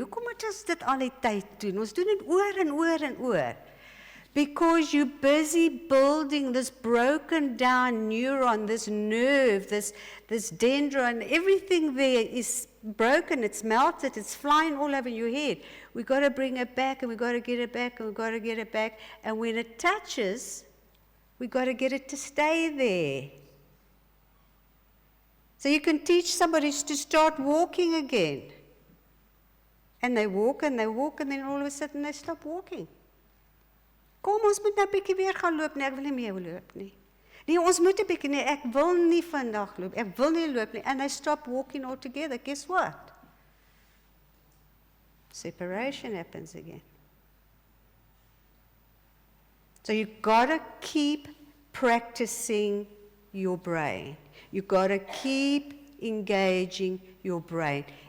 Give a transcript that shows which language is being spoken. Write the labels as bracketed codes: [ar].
[af] Hoekom moet ons dit al die tyd doen? Ons doen dit oor en oor en oor. [en] Because you're busy building this broken down neuron, this nerve, this dendron, everything there is broken, it's melted, it's flying all over your head. We've got to bring it back, and we've got to get it back, and we've got to get it back. And when it touches, we've got to get it to stay there. So you can teach somebody to start walking again. And they walk, and they walk, and then all of a sudden they stop walking. [af] Kom, ons moet nou 'n bietjie weer gaan loop nie, ek wil nie meer loop nie. Nee, ons moet 'n bietjie nie, ek wil nie vandag loop, ek wil nie loop nie. [en] And they stop walking altogether. Guess what? Separation happens again. So you've got to keep practicing your brain. You've got to keep engaging your brain.